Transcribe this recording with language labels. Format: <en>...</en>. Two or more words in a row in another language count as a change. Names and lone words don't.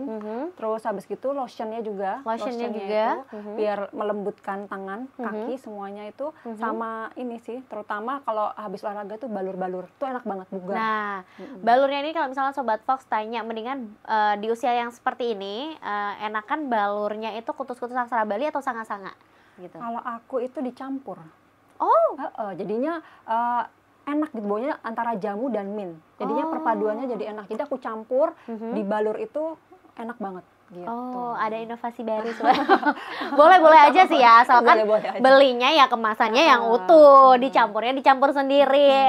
<id>Terus habis gitu lotionnya juga itu, biar melembutkan tangan, kaki semuanya itu. Sama ini sih, terutama kalau habis olahraga tuh balur-balur tuh enak banget bugar. Nah, balurnya ini kalau misalnya Sobat Fox tanya, mendingan di usia yang seperti ini enakan balurnya itu kutus-kutus aksara Bali atau sanga-sanga gitu? Kalau aku itu dicampur. Jadinya enak gitu, baunya antara jamu dan mint. Jadinya perpaduannya jadi enak. Jadi aku campur di balur itu enak banget. Gitu. Ada inovasi baru. boleh aja sih ya, asalkan belinya ya kemasannya yang utuh, dicampur sendiri.</id>